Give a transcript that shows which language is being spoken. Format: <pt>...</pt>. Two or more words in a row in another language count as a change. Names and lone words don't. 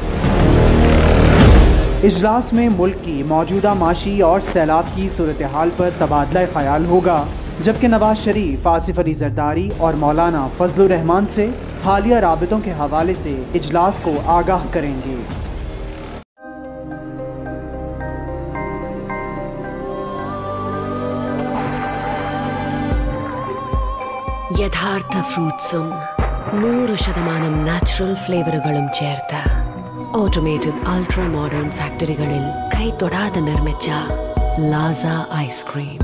<ur>اجلاس میں ملک کی موجودہ معاشی اور سیلاب کی صورت حال پر تبادلہ خیال ہوگا، جبکہ نواز شریف آصف علی زرداری اور مولانا فضل الرحمان سے حالیہ رابطوں کے حوالے سے اجلاس کو آگاہ کریں گے.</ur> <ml>യഥാർത്ഥ ഫ്രൂട്ട്സും 100%</ml> <en>natural flavourukalum</en> <ml>ചേർത്ത</ml> <en>automated ultra modern</en> <ml>ഫാക്ടറികളിൽ കൈതൊടാതെ നിർമ്മിച്ച ലാസ ഐസ്ക്രീം.</ml>